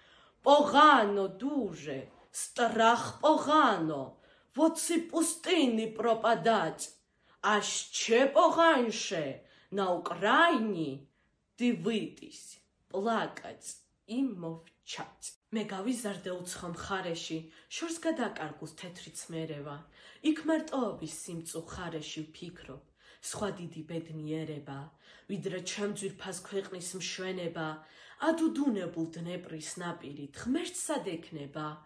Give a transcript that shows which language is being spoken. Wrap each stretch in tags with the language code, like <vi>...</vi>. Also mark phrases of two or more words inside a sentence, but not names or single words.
<uk>Погано дуже, страх погано, в оці пустини пропадать. А ще поганше на Україні дивитись, плакать і мовчать.</uk> <ka>მე გავიზარდე უცხო მხარეში, შორს გადაკარგუს თეთრი ცმერება. იქ მარტოობის სიმწუხარეში ვფიქრობ, სხვა დიდი ბედნიერება, ვიდრე ჩემ ძვირფას ქვეყნის მშვენება, ადუდუნებულ დნეპრის ნაპირით ღმერთს სად ექნება?</ka>